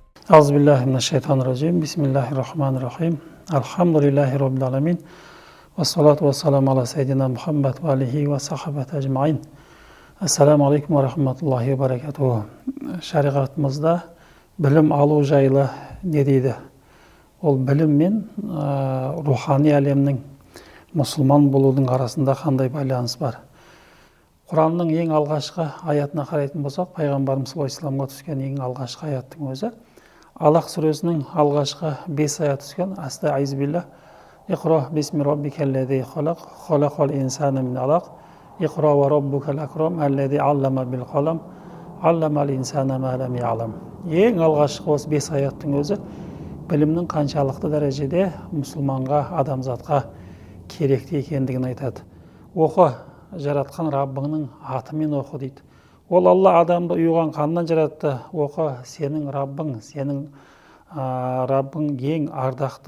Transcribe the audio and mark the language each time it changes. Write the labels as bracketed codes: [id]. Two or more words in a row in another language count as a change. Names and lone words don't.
[ar] أعوذ بالله من الشيطان الرجيم. بسم الله الرحمن الرحيم. الحمد لله رب العالمين. والصلاة والسلام على سيدنا محمد وآله وصحابته أجمعين. السلام عليكم ورحمة الله وبركاته. [kk] Шариғатымызда білім алу жайлы не дейді? Ол білім мен рухани әлемнің мұсылман болудың арасында қандай байланыс бар? Құранның ең алғашқы аятына қарайтын болсақ, пайғамбарымыз [ar] صلى الله عليه وسلم [kk] түскен ең алғашқы аяттың өзі Алақ сүресінің алғашқы 5 аят түскен. Астағфируллах. [ar] اقرأ باسم ربك الذي خلق، خلق الإنسان من علق. اقرأ وربك الأكرم الذي علم بالقلم، علم الإنسان ما لم يعلم. [kk] Ең алғашқы осы 5 аяттың өзі білімнің қаншалықты дәрежеде мұсылманға, адамзатқа керекті екендігін айтады. Оқы, жаратқан Раббыңның атымен оқы дейді. Ол Алла адамды ұйыған қаннан жаратты. Оқы, сенің Раббың, сенің Раббың ең ардақты.